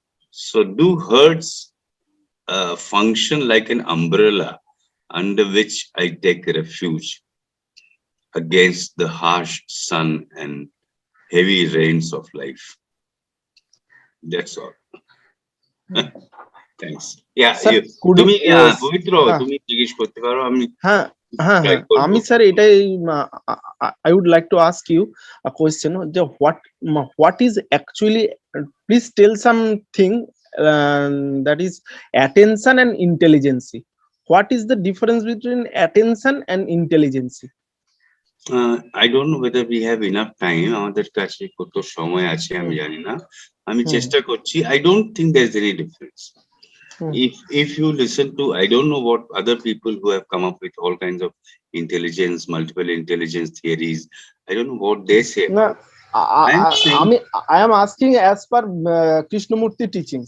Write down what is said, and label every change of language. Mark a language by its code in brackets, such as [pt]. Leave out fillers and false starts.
[en] So do hurts function like an umbrella under which I take refuge against the harsh sun and heavy rains of life? That's all. Thanks. Yeah, [bn] তুমি পবিত্র তুমি জিজ্ঞেস করতে পারো। আমি আমি sir এটাই [en] I would like to ask you a question, [bn] যে [en] what is actually, please tell something that is attention and intelligence. What is the difference between attention and intelligence? I don't know whether we have enough time. [bn] আমাদের কাছে কত সময় আছে আমি জানি না, আমি চেষ্টা করছি। [en] I don't think there's any difference. If you listen to, I don't know what other people who have come up with all kinds of intelligence, multiple intelligence theories, I don't know what they say. No, I am asking as per Krishnamurti teachings.